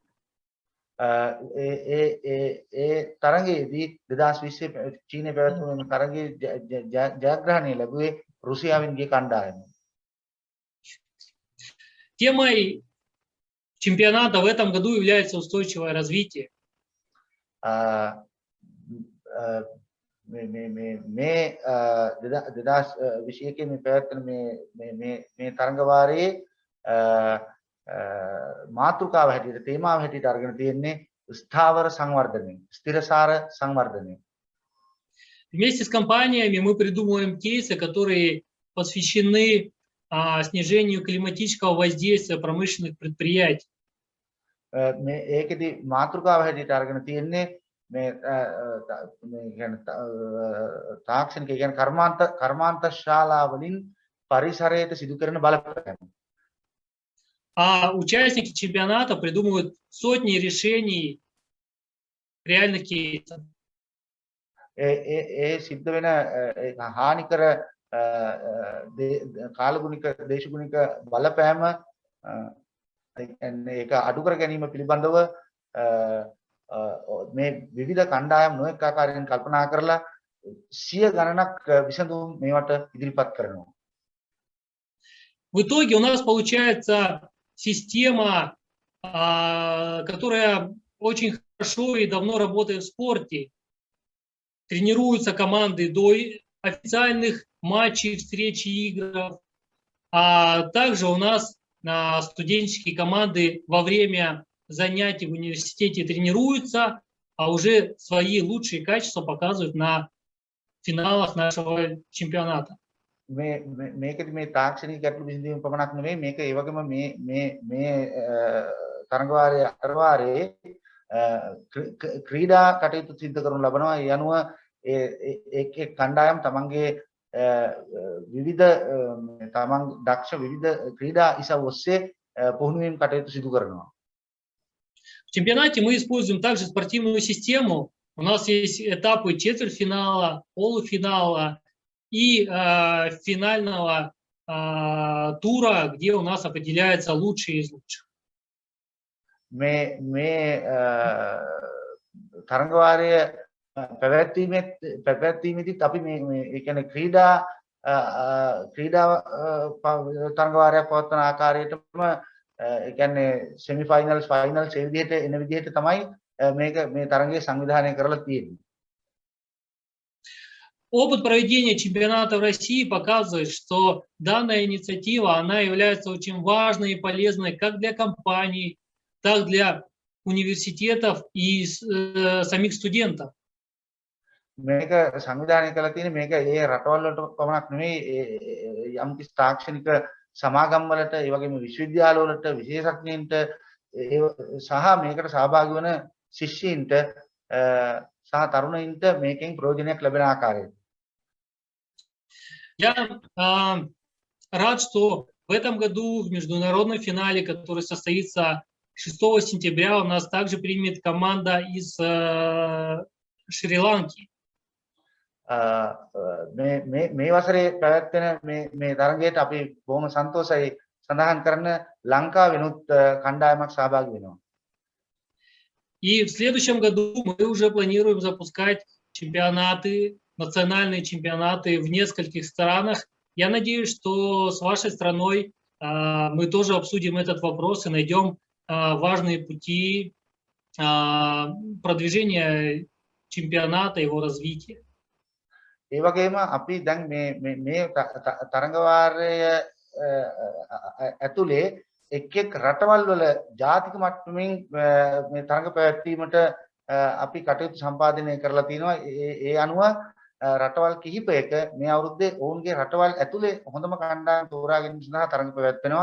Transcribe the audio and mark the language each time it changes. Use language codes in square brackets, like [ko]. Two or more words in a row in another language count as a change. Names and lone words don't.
[si] තරගයේදී 2020 චීනයේ පැවැත්වුණු තරගයේ ජයග්‍රහණය ලැබුවේ රුසියාවෙන්ගේ කණ්ඩායම. [ru] Темой чемпионата в этом году является устойчивое развитие. [si] මේ 2021 මේ පැවැත්වෙන මේ තරග වාරයේ මාතෘකාව හැටියට තේමාව හැටියට අරගෙන තියෙන්නේ ස්ථාවර සංවර්ධනය, ස්ථිරසාර සංවර්ධනය. [ru] Вместе с компаниями мы придумываем кейсы, которые посвящены снижению климатического воздействия промышленных предприятий. [si] ඒකෙදි මාතෘකාව හැටියට අරගෙන තියෙන්නේ මේ කියන්නේ තාක්ෂණික කියන්නේ කර්මාන්ත ශාලා වලින් පරිසරයට සිදු කරන බලපෑම. [ru] А участники чемпионата придумывают сотни решений реальных кейсов. [si] සිද්ධ වෙන හානිකර කාලගුණික දේශගුණික බලපෑම ඒක අඩු කර ගැනීම පිළිබඳව මේ විවිධ කණ්ඩායම් නොඑක ආකාරයෙන් කල්පනා කරලා සිය ගණනක් විසඳුම් මේවට ඉදිරිපත් කරනවා. [ru] В итоге у нас получается система, которая очень хорошо и давно работает в спорте. Тренируются команды до официальных матчей, встреч и игр. А также у нас студенческие команды во время занятий в университете тренируются, а уже свои лучшие качества показывают на финалах нашего чемпионата. [si] මේකෙදි මේ තාක්ෂණික ගැටලු විසඳීම පමණක් නෙවෙයි මේක ඒ වගේම මේ තරඟවාරයේ අතරවාරයේ ක්‍රීඩා කටයුතු සිදු කරනු ලබනවා. ඒ අනුව ඒ කණ්ඩායම් තමන්ගේ විවිධ තමන් දක්ෂ විවිධ ක්‍රීඩා ඉසව් ඔස්සේ පුහුණුවීම් කටයුතු සිදු කරනවා. [ru] В чемпионате мы используем также спортивную систему. У нас есть этапы четвертьфинала, полуфинала и финального тура, где у нас определяются лучшие из лучших. [si] මේ තරඟවාරය පැවැත්වීමේදීත් අපි මේ ඒ කියන්නේ ක්‍රීඩා තරඟවාරයක් පවත්වන ආකාරයටම ඒ කියන්නේ [en] semi finals finals [si] ඒ විදිහට එන විදිහට තමයි මේ තරඟය සංවිධානය කරලා තියෙන්නේ. [ru] опыт проведения чемпионата в России показывает, что данная инициатива, она является очень важной и полезной как для компаний, так для университетов и самих студентов. [si] මේක සංවිධානය කළ තියෙන මේක ඒ රටවල් වලට පමණක් නෙවෙයි යම් කිසි තාක්ෂණික සමාගම් වලට ඒ වගේම විශ්වවිද්‍යාල වලට විශේෂඥයින්ට සහ මේකට සහභාගී වන ශිෂ්‍යයින්ට සහ තරුණයින්ට මේකෙන් ප්‍රයෝජනයක් ලැබෙන ආකාරයට. [ru] Я рад, что в этом году в международном финале, который состоится 6 сентября, у нас также примет команда из Шри-Ланки. [si] මේ වසරේ පැවැත්වෙන මේ තරගයට අපි බොහොම සන්තෝෂයි සඳහන් කරන ලංකාවෙනුත් කණ්ඩායමක් සහභාගී වෙනවා. [ru] И в следующем году мы уже планируем запускать чемпионаты, национальные чемпионаты в нескольких странах. Я надеюсь, что с вашей страной мы тоже обсудим этот вопрос и найдем важные пути продвижения чемпионата, его развития. [si] ඒ වගේම අපි දැන් මේ තරඟ වාරය ඇතුලේ එක් රටවල් වල ජාතික මට්ටමින් මේ තරඟ පැවැත්වීමට අපි කටයුතු සම්පාදනය කරලා තිනවා. ඒ අනුව රටවල් කිහිපයක මේ අවුරුද්දේ ඔවුන්ගේ රටවල් ඇතුලේ හොඳම කණ්ඩායම් තෝරා ගැනීම සඳහා තරඟ පැවැත්වෙනවා.